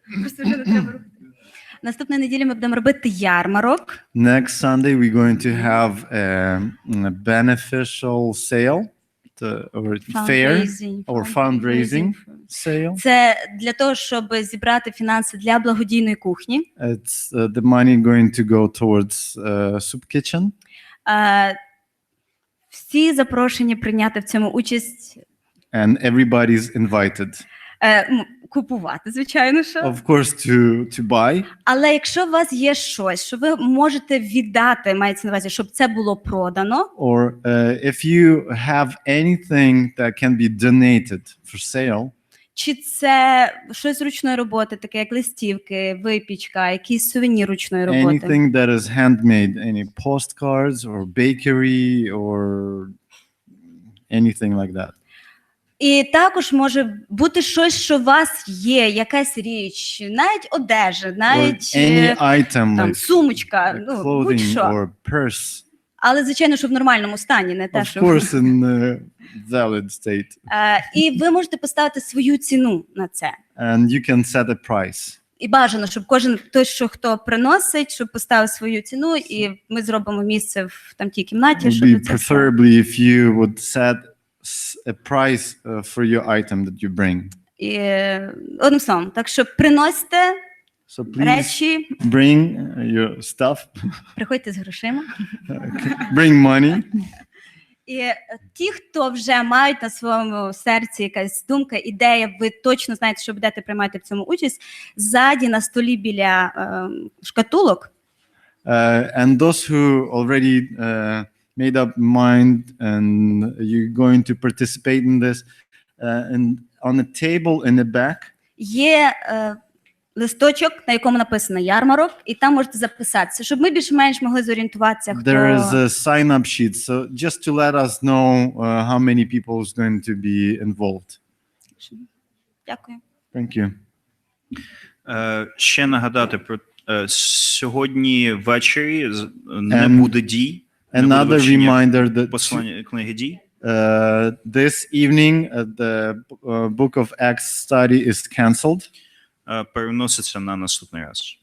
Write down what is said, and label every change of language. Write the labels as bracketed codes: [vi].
[uk] Просто вже не треба робити. Наступної неділі ми будемо робити ярмарок. [en] Next Sunday, we're going to have a beneficial sale or fair or fundraising sale. [uk] Це для того, щоб зібрати фінанси для благодійної кухні. [en] It's the money going to go towards soup kitchen. [uk] Всі запрошені прийняти в цьому участь. [en] And everybody's invited. [uk] Купувати, звичайно, що. [en] Of course, to buy. [uk] Але якщо у вас є щось, що ви можете віддати, мається на увазі, щоб це було продано. [en] Or if you have anything that can be donated for sale. [uk] Чи це щось ручної роботи, таке як листівки, випічка, якісь сувенір ручної роботи. [en] Anything that is handmade, any postcards or bakery or anything like that. [uk] І також може бути щось, що у вас є, якась річ, навіть одежа, навіть [en] any item, [uk] там, [en] like [uk] сумочка, [en] clothing [uk] будь-що. [en] or purse. [uk] Але, звичайно, що в нормальному стані, не те, [en] Of [uk] що... [en] course, in valid state. [uk] І ви можете поставити свою ціну на це. [en] And you can set a price. [uk] І бажано, щоб кожен той, хто приносить, щоб поставив свою ціну, і ми зробимо місце в там тій кімнаті, [en] It [uk] щоб [en] would be [uk] це все. [en] preferably if you would set a price for your item that you bring. [uk] І одним словом, так що приносьте [en] So please [uk] речі, [en] bring your stuff, [uk] приходьте з грошима. [en] bring money. [uk] І ті, хто вже мають на своєму серці якась думка, ідея, ви точно знаєте, що будете приймати в цьому участь, ззаді на столі біля шкатулок. [en] And those who already made up mind and you're going to participate in this, and on the table in the back, [uk] Є листочок, на якому написано ярмарок, і там можете записатися, щоб ми більш-менш могли зорієнтуватися, хто... [en] there is a sign-up sheet. So just to let us know how many people is going to be involved. [uk] Дякую. [en] Thank you. [uk] Ще нагадати про сьогодні ввечері не буде дій. [en] Another reminder that [uk] Послання книги дій. [en] This evening, the book of Acts study is cancelled. [uk] Переноситься на наступний раз.